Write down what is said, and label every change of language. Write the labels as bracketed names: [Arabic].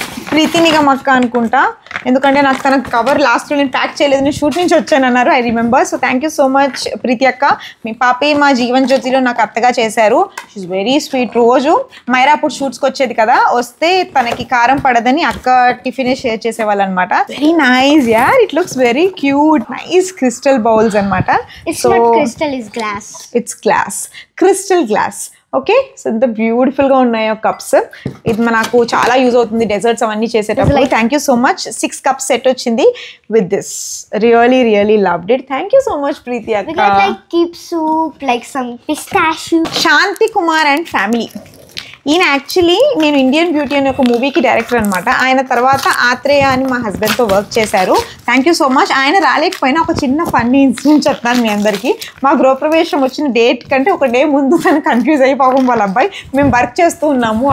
[Telugu] ప్రీతి నిగమ్ అక్క అనుకుంటా, ఎందుకంటే నాకు తన కవర్ లాస్ట్లో నేను ప్యాక్ చేయలేదు, నేను షూట్ నుంచి వచ్చాను అన్నారు. [English] I remember. [Telugu] So thank you so much ప్రీతి అక్క. మీ పాపే మా జీవన్ జ్యోతిలో నాకు అత్తగా చేశారు. [English] She very sweet. [Telugu] రోజు మైరా అప్పుడు షూట్స్కి వచ్చేది కదా, వస్తే తనకి కారం పడదని అక్క టిఫిన్ షేర్ చేసేవాళ్ళు అనమాట. [English] Very nice యార్. It looks very cute. Nice crystal bowls అనమాట. It's not crystal, it's glass. It's glass. Crystal glass. [Telugu] Okay, so ఇంత బ్యూటిఫుల్గా ఉన్నాయో కప్స్. ఇది మనకు చాలా యూజ్ అవుతుంది డెజర్ట్స్ అవన్నీ చేసేటప్పుడు. [English] Thank you so much. [Telugu] 6 cups set వచ్చింది with this. [English] Really loved it. Thank you so much Preeti We [Telugu] అక్క. [English] got like keep soup, like some pistachio. Shanti Kumar and family. [Telugu] ఈయన యాక్చువల్లీ నేను ఇండియన్ బ్యూటీ అనే ఒక మూవీకి director అనమాట. ఆయన తర్వాత ఆత్రేయ అని మా హస్బెండ్తో వర్క్ చేశారు. [English] Thank you so much. [Telugu] ఆయన రాలేకపోయినా ఒక చిన్న ఫన్నీ ఇన్సిడెంట్ చెప్తాను మీ అందరికీ. మా గృహప్రవేశం వచ్చిన డేట్ కంటే ఒక డే ముందు తను కన్ఫ్యూజ్ అయ్యి పాపం వాళ్ళ అబ్బాయి మేము వర్క్ చేస్తూ ఉన్నాము.